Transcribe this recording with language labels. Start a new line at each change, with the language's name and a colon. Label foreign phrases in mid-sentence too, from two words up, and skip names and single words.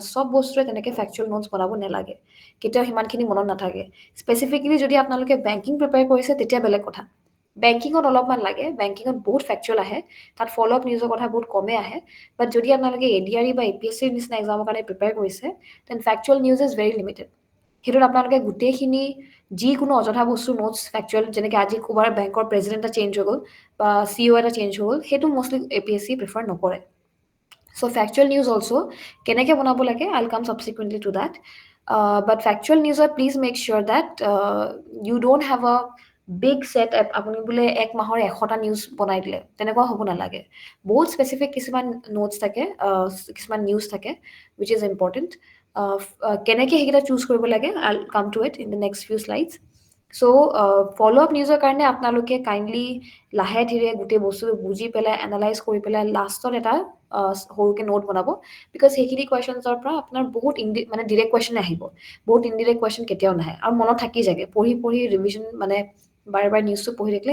Assamese: চব বস্তুৱে তেনেকৈ
English: factual notes
Assamese: বনাব নালাগে কেতিয়াও সিমানখিনি মনত নাথাকে স্পেচিফিকেলি যদি আপোনালোকে বেংকিং প্ৰিপেয়াৰ কৰিছে তেতিয়া বেলেগ কথা বেংকিঙত অলপমান লাগে বেংকিঙত বহুত ফেকচুৱেল আহে তাত
English: follow up news
Assamese: কথা বহুত কমেই আহে বাট যদি আপোনালোকে এডিআৰই বা এপিএছচিৰ নিচিনা এক্সামৰ কাৰণে প্ৰিপেয়াৰ কৰিছে
English: then factual news is very limited
Assamese: সেইটোত আপোনালোকে গোটেইখিনি যিকোনো অযথা বস্তু
English: notes factual
Assamese: যেনেকৈ আজি ক'ৰবাৰ বেংকৰ প্ৰেচিডেণ্ট এটা চেঞ্জ হৈ গ'ল বা চিঅ' এটা চেঞ্জ হৈ গ'ল সেইটো মষ্টলি এপিএছচি প্ৰিফাৰ নকৰে
English: So factual news also
Assamese: কেনেকৈ বনাব লাগে
English: I'll come subsequently to that but factual news please make sure that you don't have a big set
Assamese: আপুনি বোলে এক মাহৰ 100টা নিউজ বনাই দিলে তেনেকুৱা হ'ব নালাগে বহুত স্পেচিফিক কিছুমান নোটছ থাকে কিছুমান নিউজ থাকে
English: which is important
Assamese: কেনেকৈ সেইকেইটা চুজ কৰিব লাগে
English: I'll come to it in the next few slides so follow' up news
Assamese: কাৰণে আপোনালোকে কাইণ্ডলি লাহে ধীৰে গোটেই বস্তুটো বুজি পেলাই এনালাইজ কৰি পেলাই লাষ্টত এটা সৰুকৈ নোট বনাব বিকজ সেইখিনি কুৱেশ্যনছৰ পৰা আপোনাৰ বহুত মানে
English: direct question
Assamese: আহিব বহুত
English: indirect question
Assamese: কেতিয়াও নাহে আৰু মনত থাকি যায়গৈ পঢ়ি পঢ়ি ৰিভিজন মানে বাৰে বাৰে নিউজটো পঢ়ি থাকিলে